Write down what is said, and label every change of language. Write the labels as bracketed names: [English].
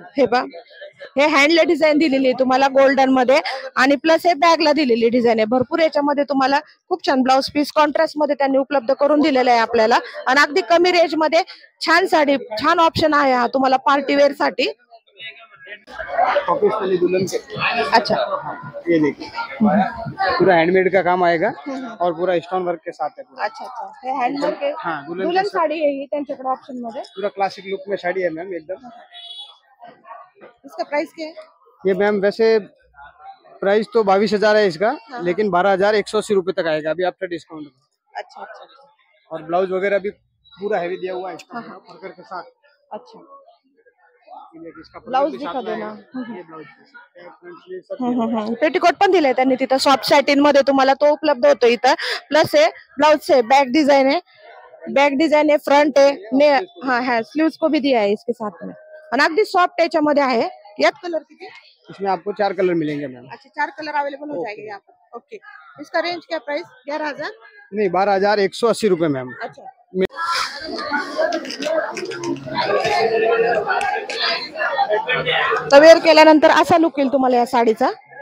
[Marathi] हे पहा, हे हँडला डिझाईन दिलेली आहे तुम्हाला गोल्डन मध्ये, आणि प्लस हे बॅगला दिलेली डिझाईन आहे. भरपूर याच्यामध्ये तुम्हाला खूप छान ब्लाउज पीस कॉन्ट्रास्ट मध्ये त्यांनी उपलब्ध करून दिलेला आहे आपल्याला. आणि अगदी कमी रेंज मध्ये छान साडी, छान ऑप्शन आहे हा तुम्हाला पार्टी वेअर साठी. [Hindi] दुल्हन के। अच्छा, ये देखिए पूरा हैंडमेड का काम आएगा और पूरा स्टोन वर्क के साथ है पूरा। [Marathi] अच्छा अच्छा, हे हँडमेड के [Hindi] हाँ, [Marathi] दुल्हन साडी आहे ही त्यांच्याकडे ऑप्शन मध्ये. [Hindi] पूरा क्लासिक लुक में साड़ी है मैम एकदम। इसका प्राइस क्या है? ये मैम वैसे प्राइस तो 22,000 है इसका, लेकिन 12,180 रुपए तक आएगा अभी आफ्टर डिस्काउंट। अच्छा अच्छा, और ब्लाउज वगैरह भी पूरा हैवी दिया हुआ है वर्कर के साथ। अच्छा, ब्लाउज दिखा दो ना. [Marathi] पेटीकोट पण दिलाय त्यांनी तिथं सॉफ्ट सॅटिन मध्ये, तुम्हाला तो उपलब्ध होतो इथं. [Hindi] प्लस हे ब्लाउज है, बैक डिजाइन है, बैक डिजाइन है, फ्रंट है, हाँ है, स्लीव्स को भी दिया है इसके साथ में. [Marathi] आणि अगदी सॉफ्ट याच्यामध्ये आहे. यात कलर किती? [Hindi] इसमें आपको 4 कलर मिलेंगे मैम। अच्छा, 4 कलर अवेलेबल हो जाएंगे यहाँ पर. ओके, इसका रेंज क्या प्राइस? 11,000 नहीं, 12,180 रुपए मैम। [Marathi] अच्छा, तर वेअर केल्यानंतर असा लुक येईल तुम्हाला या साडीचा.